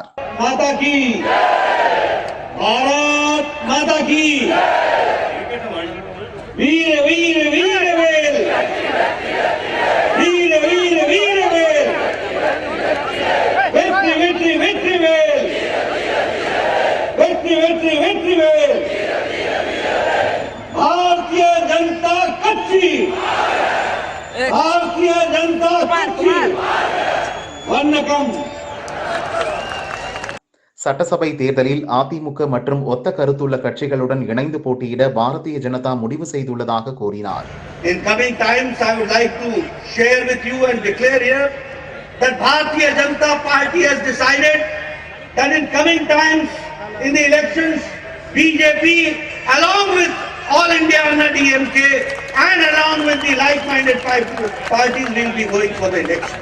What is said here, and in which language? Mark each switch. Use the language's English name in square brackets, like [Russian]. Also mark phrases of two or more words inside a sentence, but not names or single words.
[Hindi] माता की भारत माता की [Tamil] வீர வீர வீரவேல் வீர வீர வீரவேல் வெற்றி வெற்றி வெற்றிவேல் வெற்றி வெற்றி வெற்றிவேல் பாரதிய ஜனதா கட்சி பாரதிய ஜனதா கட்சி வணக்கம். சட்டசபை தேர்தலில் அதிமுக மற்றும் ஒத்த கருத்துள்ள கட்சிகளுடன் இணைந்து போட்டியிட பாரதிய ஜனதா முடிவு செய்துள்ளதாக கூறினார். [English] In coming times, I would like to share with you and declare here that Bharatiya Janata Party has decided that in coming times in the elections, BJP along with All India Anna DMK and along with the like-minded parties will be going for the election.